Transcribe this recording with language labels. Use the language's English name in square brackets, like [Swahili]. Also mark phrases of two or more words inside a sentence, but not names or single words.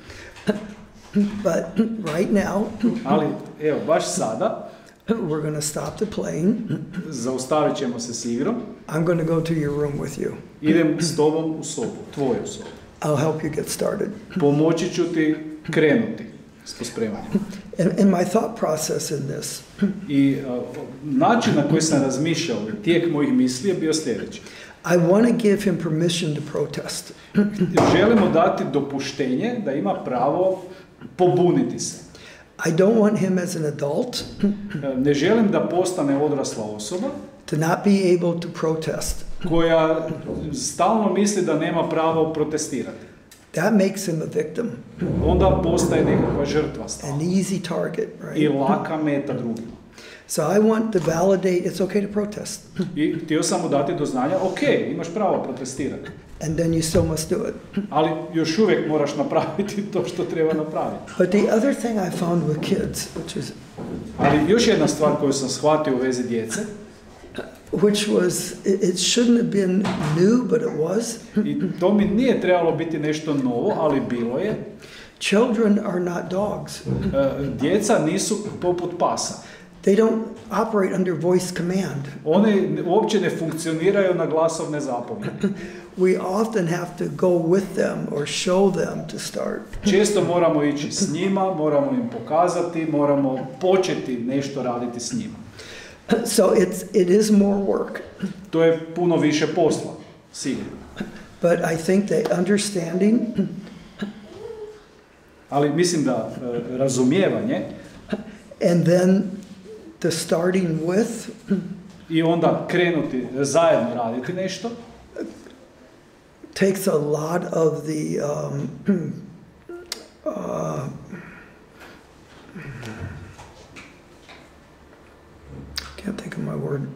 [English] But right now, [Croatian] Ali evo, baš sada [English] we're going to stop the playing. [Croatian] zaustavit ćemo se s igrom. [English] I'm going to go to your room with you. [Croatian] Idem s tobom u sobu, tvoju sobu. [English] I'll help you get started. [Croatian] Pomoći ću ti krenuti s pospremanjem. [English] And my thought process in this [Croatian] I način na koji sam razmišljao, tijek mojih misli je bio sljedeći. [English] I want to give him permission to protest. [Croatian] Želimo dati dopuštenje da ima pravo pobuniti se. [English] I don't want him as an adult [Croatian] Ne želim da postane odrasla osoba [English] to not be able to protest. [Croatian] koja stalno misli da nema pravo protestirati. [English] that makes him a victim. [Croatian] Onda postaje nekakva žrtva stalno. [English] An easy target, right? [Croatian] I laka meta drugima. [English] So I want to validate it's okay to protest. [Croatian] I htio sam mu dati do znanja, ok, imaš pravo protestirati. [English] And then you still must do it. [Croatian] Ali još uvijek moraš napraviti to što treba napraviti. [English] But the other thing I found with kids, which is [Croatian] Ali još jedna stvar koju sam shvatio u vezi djece, [English] which was, it shouldn't have been new, but it was. [Croatian] i to mi nije trebalo biti nešto novo, ali bilo je. [English] Children are not dogs. [Croatian] Djeca nisu poput pasa. [English] They don't operate under voice command. [Croatian] One uopće ne funkcioniraju na glasovne zapovjedi. [English] We often have to go with them or show them to start. [Croatian] Često moramo ići s njima, moramo im pokazati, moramo početi nešto raditi s njima. [English] So it is more work. [Croatian] To je puno više posla, sigurno. [English] But I think that understanding [Croatian] Ali mislim da razumijevanje [English] and then the starting with [Croatian] i onda krenuti zajedno raditi nešto [English] takes a lot of the can't think of my word.